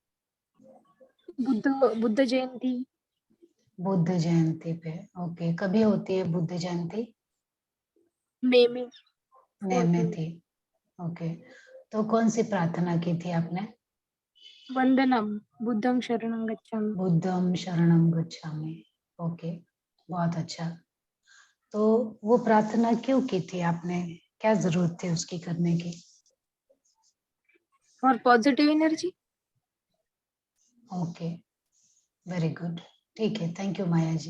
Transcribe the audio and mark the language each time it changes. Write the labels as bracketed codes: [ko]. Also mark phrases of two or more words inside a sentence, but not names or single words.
[hi] बुद्ध जयंती. बुद्ध जयंती पे. ओके. कभी होती है बुद्ध जयंती? मई में. मई में थी. ओके. तो कौन सी प्रार्थना की थी आपने? [pi] वंदनम बुद्धं शरणं गच्छामि. बुद्धम शरणम गच्छामि. [hi] ओके. बहुत अच्छा. तो वो प्रार्थना क्यों की थी आपने? क्या जरूरत थी उसकी करने की? [en] और positive energy. [hi] ओके. [en] very good. [hi] ठीक है. [en] thank you [hi] माया जी.